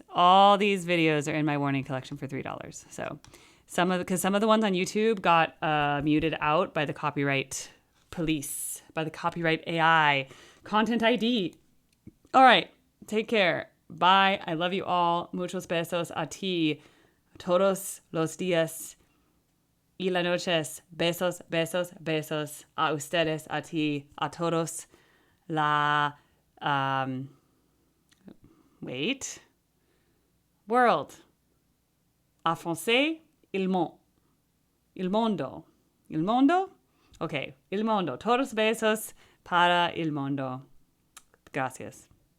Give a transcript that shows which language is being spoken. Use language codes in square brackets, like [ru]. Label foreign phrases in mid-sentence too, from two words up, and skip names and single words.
[en] All these videos are in my warning collection for $3. So because some of the ones on YouTube got muted out by the copyright police, by the copyright AI, Content ID. All right. Take care. Bye. I love you all. [es] Muchos besos a ti. Todos los días y las noches. Besos, besos, besos. A ustedes, a ti, a todos. [en] World. [fr] En français, [it] il mondo. Il mondo? Okay. Il mondo. [es] Todos besos para el mundo. Gracias.